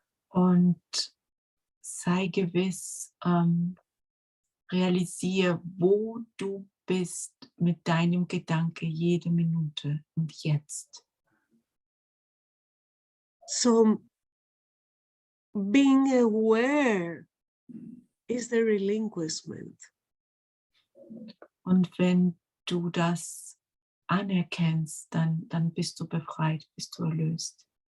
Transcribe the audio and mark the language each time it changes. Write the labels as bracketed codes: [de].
[de] Und sei gewiss, realisiere, wo du bist mit deinem Gedanke jede Minute und jetzt. [en] So being aware is the relinquishment. [de] Und wenn du das anerkennst, dann bist du befreit, bist du erlöst.